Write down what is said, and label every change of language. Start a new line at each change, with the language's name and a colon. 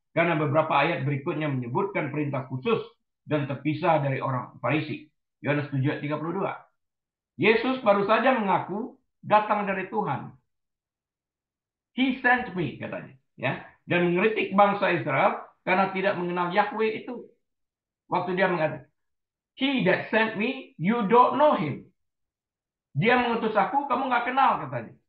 Indonesian: Karena beberapa ayat berikutnya menyebutkan perintah khusus dan terpisah dari orang Farisi. Yohanes 7:32. Yesus baru saja mengaku datang dari Tuhan.
English: He sent me,
Indonesian: katanya. Ya, dan mengkritik bangsa Israel karena tidak mengenal Yahweh itu. Waktu dia mengatakan,
English: He that sent me, you don't know him.
Indonesian: Dia mengutus aku, kamu nggak kenal, katanya.